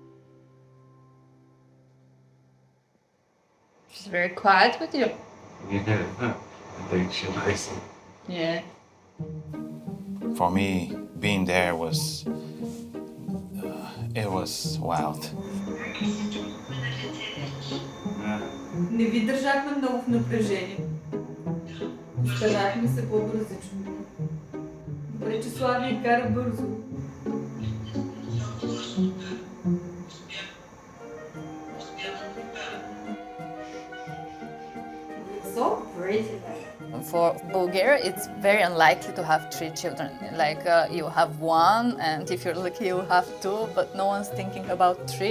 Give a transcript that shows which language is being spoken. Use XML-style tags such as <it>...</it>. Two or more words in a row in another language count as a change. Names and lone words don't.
<en>She's very quiet with you. Yeah, I think she's nice. Yeah. For me, being there was, it was wild.</en> <bg>Не ви държахме много в напрежение. Старахме се по-бързично. Добре, че Слави кара бързо.</bg> <en>So pretty. For Bulgaria, it's very unlikely to have 3 children. Like you have 1, and if you're lucky, you have 2, but no one's thinking about 3.</en>